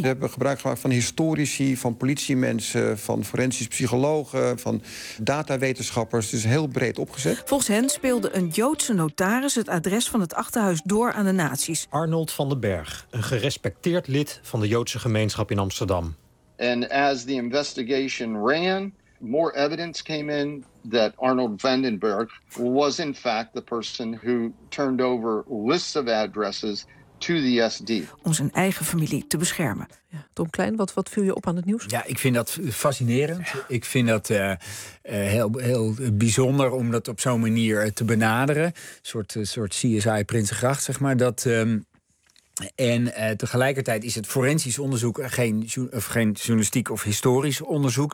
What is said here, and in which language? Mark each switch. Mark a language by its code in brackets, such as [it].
[nl] We hebben gebruik gemaakt van historici, van politiemensen, van forensisch psychologen, van datawetenschappers. Het is heel breed opgezet. Volgens hen speelde een Joodse notaris het adres van het achterhuis door aan de nazi's. Arnold van den Berg, een gerespecteerd lid van de Joodse gemeenschap in Amsterdam. [en] And as the investigation ran, more evidence came in that Arnold Vandenberg was in fact the person who turned over lists of addresses to the SD. [nl] Om zijn eigen familie te beschermen. Ja, Tom Klein, wat viel je op aan het nieuws? Ja, ik vind dat fascinerend. Ik vind dat heel bijzonder om dat op zo'n manier te benaderen. Een soort CSI Prinsengracht, zeg maar. Dat En tegelijkertijd is het forensisch onderzoek geen journalistiek of historisch onderzoek.